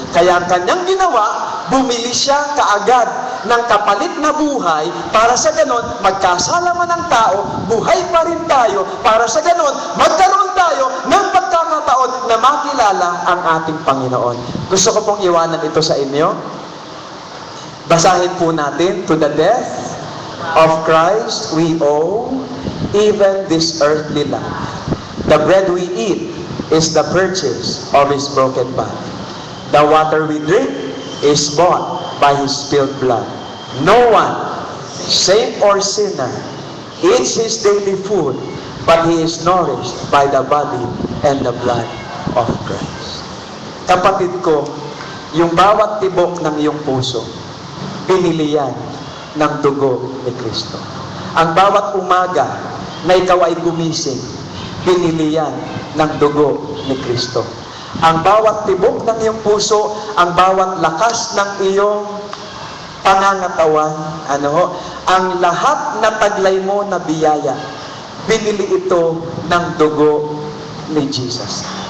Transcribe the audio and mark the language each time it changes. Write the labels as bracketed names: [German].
[Filipino] Kaya ang kanyang ginawa, bumili siya kaagad ng kapalit na buhay para sa ganon, magkasala man ang tao, buhay pa rin tayo para sa ganon, magkaroon tayo ng pagkakataon na makilala ang ating Panginoon. Gusto ko pong iwanan ito sa inyo. Basahin po natin, [English] to the death of Christ we owe even this earthly life. The bread we eat is the purchase of His broken body. The water we drink is bought by His spilled blood. No one, saint or sinner, eats his daily food, but he is nourished by the body and the blood of Christ. [Filipino] Kapatid ko, yung bawat tibok ng iyong puso, binili yan ng dugo ni Kristo. Ang bawat umaga na ikaw ay gumising, binili yan ng dugo ni Kristo. Ang bawat tibok ng iyong puso, ang bawat lakas ng iyong pangangatawan, ang lahat na taglay mo na biyaya, binili ito ng dugo ni Jesus.